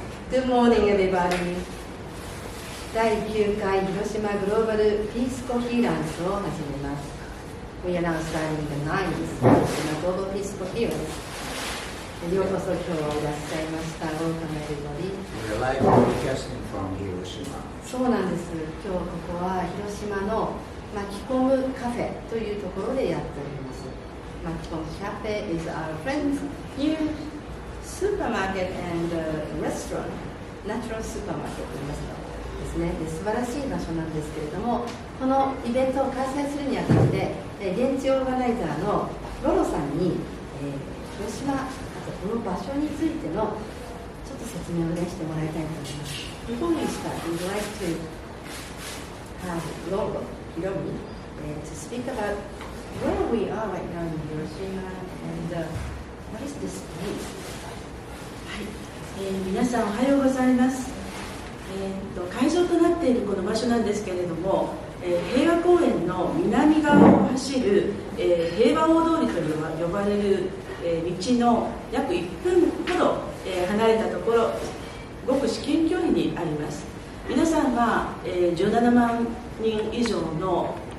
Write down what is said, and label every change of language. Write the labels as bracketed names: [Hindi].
[English] Good morning, everybody. [Japanese] 第9回広島グローバルピースコヒーランスを始めます。 [English] We are now starting the 9th 広島グローバルピースコヒーランス。 [Japanese] ようこそ今日はいらっしゃいました。 [English] Welcome everybody. We're live broadcasting from Hiroshima. [Japanese] そうなんです。今日ここは広島の巻き込むカフェというところでやっております。巻き込むカフェ is our friend's new supermarket and restaurant, natural supermarket と言いますかですね。で素晴らしい場所なんですけれども、このイベントを開催するにあたって現地オーガナイザーのロロさんに、広島この場所についてのちょっと説明をねしてもらいたいと思います。 [English] Before we start, we'd like to have Lolo, Hiromi, to speak about where we are right now in Hiroshima and what is this place? [Japanese] はい、皆さんおはようございます。会場となっているこの場所なんですけれども、平和公園の南側を走る、平和大通りと呼ばれる道の約1分ほど離れたところ、ごく至近距離にあります。皆さんは17万人以上の